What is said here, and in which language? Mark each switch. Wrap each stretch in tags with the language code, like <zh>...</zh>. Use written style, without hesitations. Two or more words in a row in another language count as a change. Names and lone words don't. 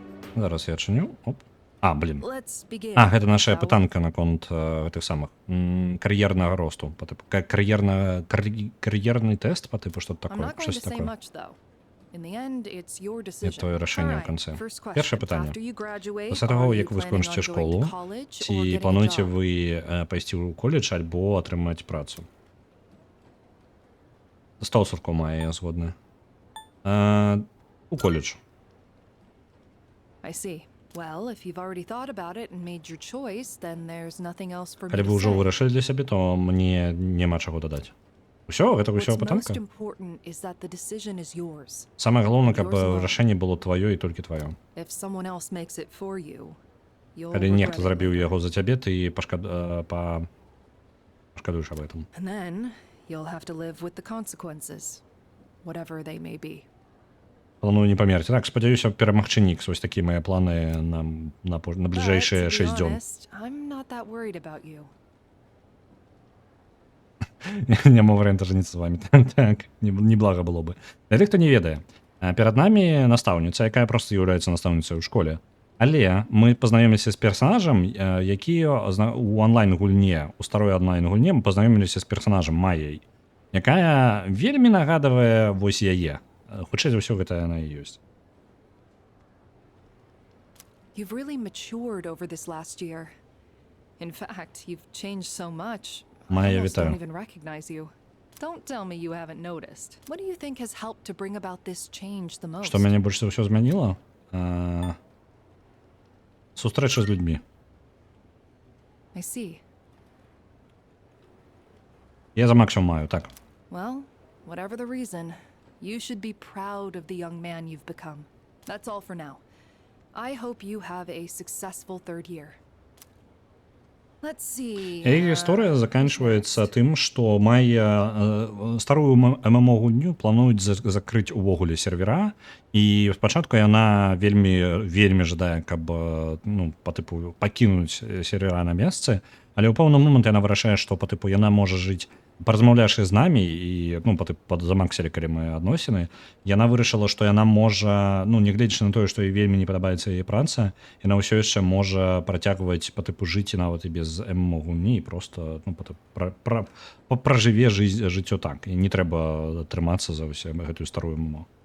<be>Зараз я чыню. Оп. А, блін.</be> <en>Let's begin.</en> <be>А, гэта наша</be> <en>shall we?</en> <be>пытанка наконт гэтых самых кар'ернага росту, па тыпу кар'ерны тэст па тыпу што</be> <en>I'm</en> <be>такое,</be> <en>not going</en> <be>штось</be> <en>to say</en> <be>такое.</be> <en>much, though. In the end, it's your</en> <be>Це</be> <en>decision.</en> <be>твоє рашэнне ў</be> <en>Alright,</en> <be>канцы.</be> <en>first question.</en> <be>Першае пытанне.</be> <en>After you graduate,</en> <be>Пасля таго,</be> <en>are you</en> <be>як вы</be> <en>planning</en> <be>скончыце</be> <en>on going</en> <be>школу,</be> <en>to college or</en> <be>ці</be> <en>getting a</en> <be>плануеце</be> <en>job?</en> <be>вы пайсці ў коледж альбо атрымаць працу? 100% мае, я згодны. У коледж.</be> <en>I see. Well, if you've already thought about it and made your choice, then there's nothing else for me</en> <be>Калі</be> <en>to</en> <be>вы ўжо</be> <en>say.</en> <be>вырашылі для сябе, то мне няма чаго дадаць. Усё, гэта ўсё</be> <en>What's</en> <be>пытанка?</be> <en>most important is that the decision is yours.</en> <be>Самае галоўнае, каб</be> <en>Yours alone.</en> <be>рашэнне было тваё і толькі тваё.</be> <en>If someone else makes it for you, you'll</en> <be>Калі</be> <en>regret</en> <be>нехта</be> <en>it</en> <be>зрабіў</be> <en>later.</en> <be>яго за цябе, ты пашкадуеш аб гэтым.</be> <en>And then you'll have to live with the consequences, whatever they may be.</en> <be>Планую не памерці. Так, спадзяюся, перамагчы Нікс. Вось такія мае планы на бліжэйшыя 6 дзён.</be> <en>I'm not that worried about you.</en> <be>Няма варыянта жаніцца з вамі. Так, неблага было бы. Для тых, хто не ведае, перад намі настаўніца, якая проста з'яўляецца настаўніцай у школе. Але мы пазнаёміліся з персанажам, які у онлайн-гульне, у старой онлайн-гульне мы пазнаёміліся з персанажам Майяй, якая вельмі нагадвае вось яе. Хутчэй за ўсё, гэта яна і ёсць.</be> <en>You've really matured over this last year. In fact, you've changed so much.</en> <be>Майя,</be> <en>I almost don't</en> <be>вітаю.</be> <en>even recognize you. Don't tell me you haven't noticed. What do you think has helped to bring about this change the most?</en> <be>Што мяне больш за ўсё змяніла? Сустрэча з людзьмі.</be> <en>I see.</en> <be>Я за максимум маю, так.</be> <en>Well, whatever the reason, you should be proud of the young man you've become. That's all for now. I hope you have a successful third year. Let's see.</en> <be>Яе гісторыя заканчваецца тым, што Майя старую ММО-гульню плануюць закрыць увогуле сервера, і спачатку яна вельмі жадае, каб па тыпу пакінуць сервера на месцы, але ў пэўны момант яна вырашае, што па тыпу яна можа жыць, паразмаўляўшы з намі і замаксілі, калі мы адносіны, яна вырашыла, што яна можа, нягледзячы на тое, што ёй вельмі не падабаецца яе праца, яна ўсё яшчэ можа працягваць па тыпу жыць і нават і без ММО-гульні, і проста пражыве жыццё так, і не трэба трымацца за ўсе гэтую старую ММО.</be>